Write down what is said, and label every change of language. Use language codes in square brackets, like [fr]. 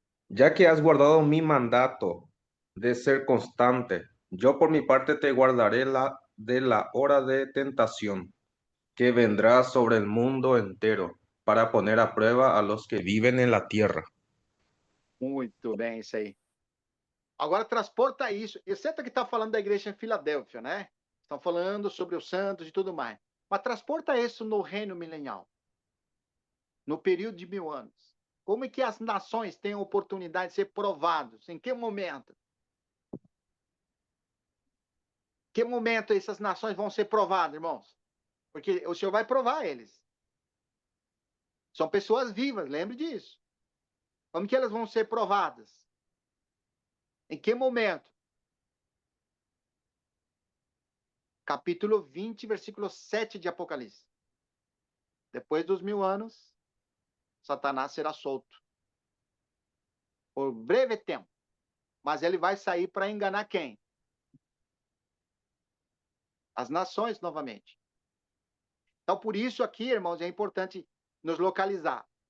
[es] Ya que has guardado mi mandato de ser constante, yo por mi parte te guardaré de la hora de tentación que vendrá sobre el mundo entero para poner a prueba a los que viven en la tierra. [pt] Muito bem, isso aí. Agora transporta isso. Eu sei que está falando da igreja em Filadélfia, né? Estão falando sobre os santos e tudo mais. Mas transporta isso no reino milenial. No período de 1000 anos. Como é que as nações têm a oportunidade de ser provados? Em que momento? Que momento essas nações vão ser provadas, irmãos? Porque o Senhor vai provar eles. São pessoas vivas, lembre disso. Como que elas vão ser provadas? Em que momento? Capítulo 20, versículo 7 de Apocalipse. Depois dos 1000 anos, Satanás será solto. Por breve tempo. Mas ele vai sair para enganar quem? As nações novamente. Então, por isso aqui, irmãos, é importante nos localizar.